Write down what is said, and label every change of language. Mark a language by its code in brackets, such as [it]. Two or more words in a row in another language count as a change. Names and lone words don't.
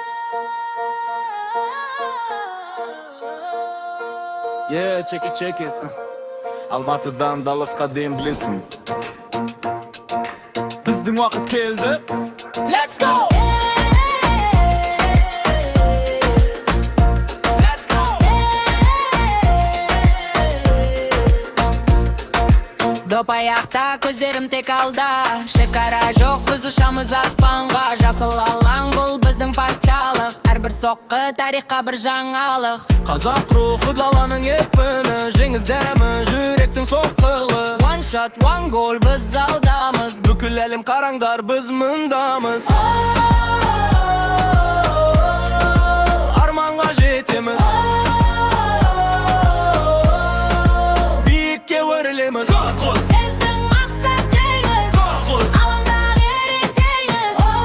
[en] Yeah, check it. [kk] Almatıdan Dallas'a дейін білесің. Біздің уақыт келді. [en] Let's go! [kk] Допаяқта көздерім тек алда, шекара жоқ, біз ұшамыз аспанға. Жасыл алаң бұл біздің патшалық, әрбір соққы тарихқа бір жаңалық. Қазақ рухы даланың екпіні, жеңіс дәмі жүректің соққылы. [en] One shot, one goal, [kk] біз алдамыз, Бүкіл әлем қараңдар, біз мұндамыз. Арманға жетеміз, биікке өрлеміз. біздің мақсат жеңіс, алаңдағы ерен теңіз.